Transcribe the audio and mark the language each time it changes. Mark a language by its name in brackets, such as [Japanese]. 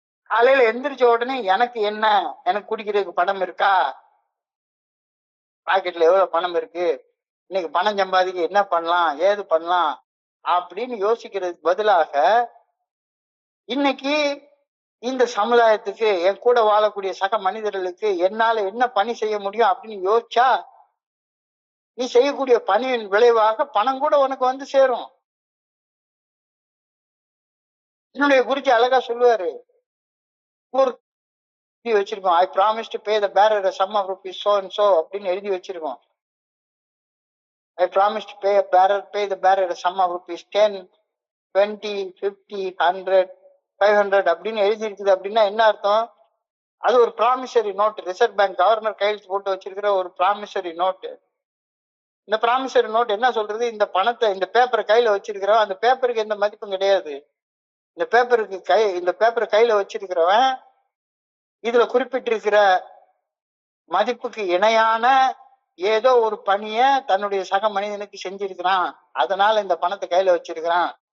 [Tamil] காலையில எந்திரிச்ச உடனே எனக்கு என்ன, எனக்கு குடிக்கிறதுக்கு பணம் இருக்கா, பாக்கெட்ல எவ்வளவு பணம் இருக்கு, இன்னைக்கு பணம் சம்பாதிக்க என்ன பண்ணலாம், ஏது பண்ணலாம் அப்படின்னு யோசிக்கிறதுக்கு பதிலாக இன்னைக்கு இந்த சமுதாயத்துக்கு, என் கூட வாழக்கூடிய சக மனிதர்களுக்கு என்னால என்ன பணி செய்ய முடியும் அப்படின்னு யோசிச்சா நீ செய்யக்கூடிய பணியின் விளைவாக பணம் கூட உனக்கு வந்து சேரும். என்னுடைய குருஜி அழகா சொல்லுவாரு, ஒரு வச்சிருக்கோம், [English] I promise to pay the bearer sum of rupees so and so [Tamil] அப்படின்னு எழுதி வச்சிருக்கோம். [English] I promise to pay the bearer a sum of rupees 10, 20, 50, 100, 500 [Tamil] அப்படின்னு எழுதி இருக்குது. அப்படின்னா என்ன அர்த்தம்? அது ஒரு promissory note. Reserve bank governor கையெழுத்து போட்டு வச்சிருக்கிற ஒரு ப்ராமிசரி நோட்டு. இந்த ப்ராமிசரி நோட் என்ன சொல்றது? இந்த பணத்தை, இந்த பேப்பரை கையில வச்சிருக்கிறவன், அந்த பேப்பருக்கு எந்த மதிப்பும் கிடையாது. இந்த பேப்பரை கையில வச்சிருக்கிறவன் இதுல குறிப்பிட்டிருக்கிற மதிப்புக்கு இணையான ஏதோ ஒரு பணிய தன்னுடைய சக மனிதனுக்கு செஞ்சிருக்கிறான், அதனால இந்த பணத்தை கையில வச்சிருக்கிறான்.